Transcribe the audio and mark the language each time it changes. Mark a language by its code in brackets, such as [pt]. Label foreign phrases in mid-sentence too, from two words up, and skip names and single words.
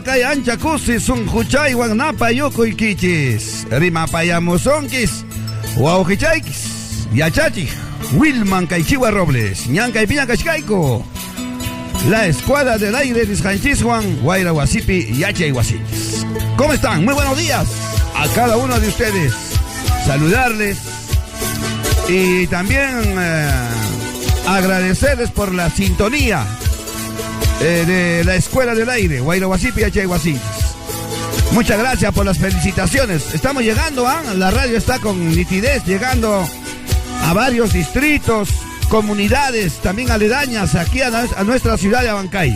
[qu] kay ancha kusi sunquchaywan napayukuykichis rimapayamusunkis wawqichaykis yachachiq Wilman Kaychiwa Robles ñan kaypiña kashkayku [es] la Escuela del Aire [qu] nisqanchiswan wayrawasipi yachay wasinchis. [es] ¿Cómo están? Muy buenos días a cada uno de ustedes, saludarles y también agradecerles por la sintonía de la Escuela del Aire, [qu] Wayrawasipi Yachay Wasinchis. [es] Muchas gracias por las felicitaciones. Estamos llegando, la radio está con nitidez, llegando a varios distritos, comunidades también aledañas aquí a nuestra ciudad de Abancay.